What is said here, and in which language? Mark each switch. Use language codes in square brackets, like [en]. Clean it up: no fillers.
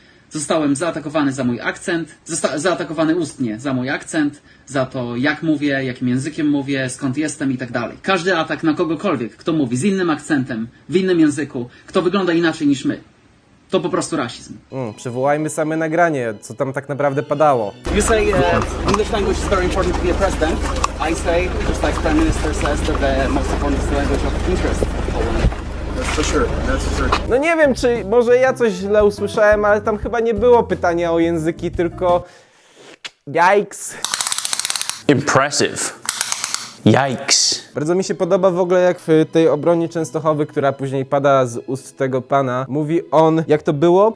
[pl] Zostałem zaatakowany za mój akcent, zaatakowany ustnie za mój akcent, za to jak mówię, jakim językiem mówię, skąd jestem i tak dalej. Każdy atak na kogokolwiek, kto mówi z innym akcentem, w innym języku, kto wygląda inaczej niż my, to po prostu rasizm. Przywołajmy same nagranie, co tam tak naprawdę padało. [en] You say English language is very important to be a president. I say, just like Prime Minister says, that the most important is the language of interest. That's for sure. That's for sure. [pl] No nie wiem, czy może ja coś źle usłyszałem, ale tam chyba nie było pytania o języki, tylko yikes. [en] Impressive. Yikes. [pl] Bardzo mi się podoba w ogóle, jak w tej obronie Częstochowy, która później pada z ust tego pana, mówi on, jak to było?